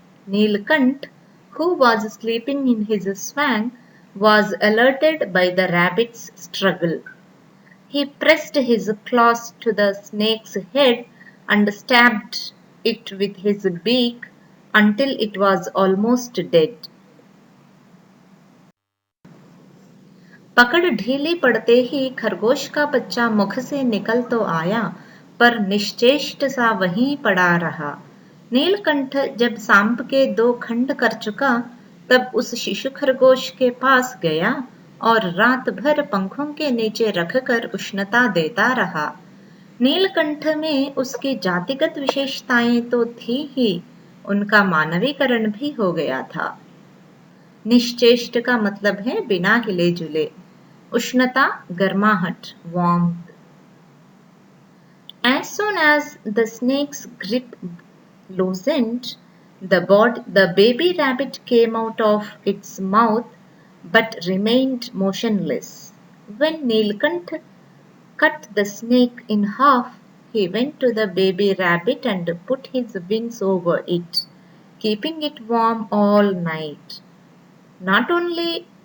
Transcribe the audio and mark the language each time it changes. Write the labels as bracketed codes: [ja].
[en] Neelkant, who was sleeping in his swang, was alerted by the rabbit's struggle. He pressed his claws to the snake's head and stabbed it with his beak until it was almost dead. [hi] पकड़ ढीली पड़ते ही खरगोश का बच्चा मुख से निकल तो आया पर निश्चेष्ट सा वहीं पड़ा रहा। नीलकंठ जब सांप के 2 खंड कर चुका तब उस शिशु खरगोश के पास गया और रात भर पंखों के नीचे रखकर उष्णता देता रहा। नीलकंठ में उसकी जातिगत विशेषताएं तो थी ही, उनका मानवीकरण भी हो गया था। निश्चेष्ट का मतलब है बिना हिले जुले। उष्णता गर्माहट, warmth. [en] As soon as the snake's grip loosened, the baby rabbit came out of its mouth but remained motionless. When Neelkant cut the snake in half, he went to the baby rabbit and put his wings over it, keeping it warm all night. Not only